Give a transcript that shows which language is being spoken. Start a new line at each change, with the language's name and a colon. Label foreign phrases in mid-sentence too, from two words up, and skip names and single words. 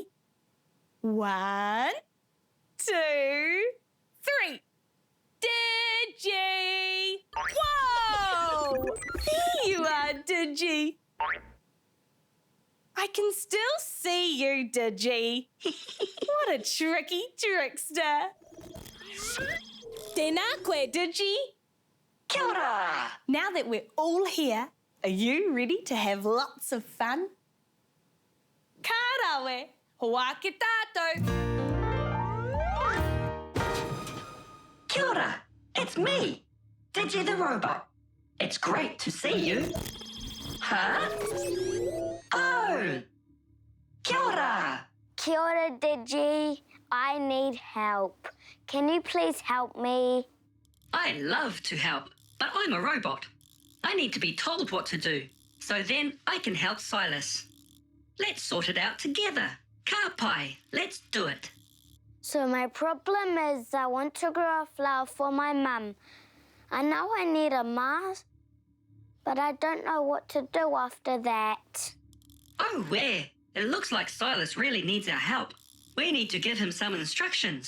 English: 1, 2, 3. Digi! Whoa! There you are, Digi. I can still see you, Digi. What a tricky trickster.
Māori: Tēnā koe, Digi. Kia ora!
English: Now that we're all here, are you ready to have lots of fun?
Māori: Ka rawe, hoa ke tātou. Kia ora!
English: It's me, Digi the robot. It's great to see you. Huh? Oh!
Māori: Kia ora! Kia ora,
English: Digi. I need help. Can you please help me? I love to help, but I'm a robot. I need to be told what to do, so then I can help Sylas. Let's sort it out together.
Māori: Ka pai,
English: let's do it. So my problem is I want to grow a flower for my mum. I know I need a mask, but I don't know what to do after that. Oh, where? It looks like Sylas really needs our help. We need to give him some instructions.